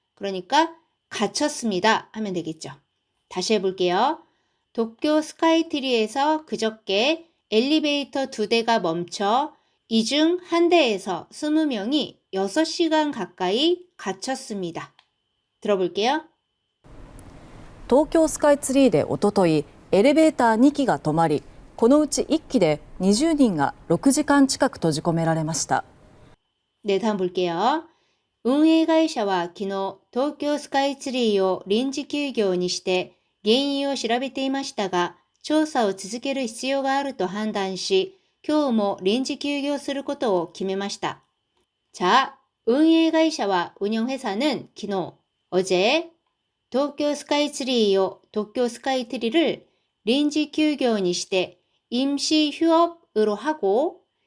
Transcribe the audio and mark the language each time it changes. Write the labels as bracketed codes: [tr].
[ko] 그러니까 갇혔습니다 하면 되겠죠. 다시 해볼게요. 도쿄 스카이트리에서 그저께 엘리베이터 2대가 멈춰 이 중 한 대에서 20명이 6시간 가까이 갇혔습니다. 들어볼게요. [ja] 東京スカイツリーでおとといエレベーター2機が止まり、このうち1機で20人が6時間近く閉じ込められました。 [ko] 네, 다음 볼게요. [ja] 운営会社は昨日東京スカイツリーを臨時休業にして原因を調べていましたが、調査を続ける必要があると判断し、今日も臨時休業することを決めました。 [ko] 자, [ja] 운営会社は [ko] 운영회사는 昨日 어제 도쿄 스카이트리를 도쿄 스카이트리를 [ja] 臨時休業にして [ko] 임시 휴업으로 하고